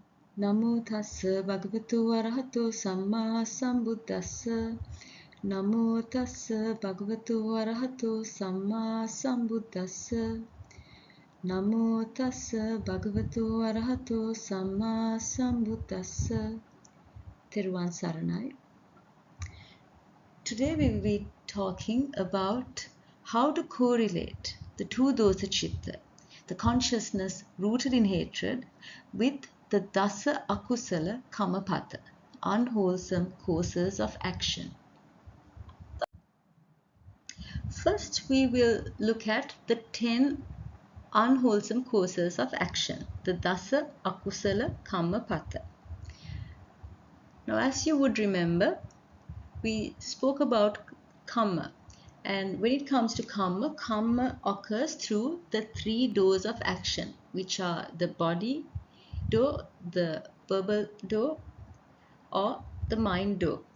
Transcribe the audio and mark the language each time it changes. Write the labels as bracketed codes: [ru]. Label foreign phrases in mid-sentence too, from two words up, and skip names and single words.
[pi] Namo tassa bhagavato arahato samma sambuddhassa. Namo tassa bhagavato arahato samma sambuddhassa. Namo tassa bhagavato arahato samma sambuddhassa. [si] තෙරුවන් සරණයි. [en] Today we will be talking about how to correlate the two [pi] dosa citta, [en] the consciousness rooted in hatred, with the [pi] dasa akusala kammapatha, [en] unwholesome causes of action. First, we will look at the 10 unwholesome causes of action, the [pi] dasa akusala kammapatha. [en] Now, as you would remember, we spoke about kamma, and when it comes to kamma, kamma occurs through the 3 doors of action, which are the body door, the verbal door, or the mind door.